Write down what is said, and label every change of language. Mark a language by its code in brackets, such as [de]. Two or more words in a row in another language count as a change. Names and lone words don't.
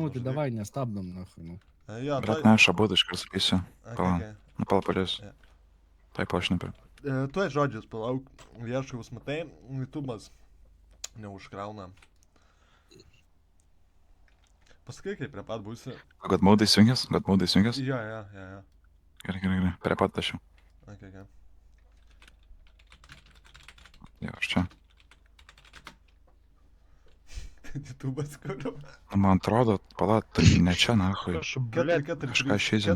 [lt] Nu, tai davai, nestabdom, na, nu. Jo, Bet ne, aš abu iškart sakysiu. Pala. okay. Nu, pala padėsiu. Jo. Taip, aš nepiu. Tuoj žodžius, palauk, vieškaus matai, YouTube'as neužkrauna. Pasakai, kai prie pat būsi. [en] God mode [lt] įsijungęs? [en] God mode [lt] įsijungęs? Jo. Gerai. Prie pat aš jau. Ok. Jo, aš čia. YouTube'as kuriu. Nu, man atrodo, pala, tai ne čia, nahui. Aš, blėt, kažką šizinu.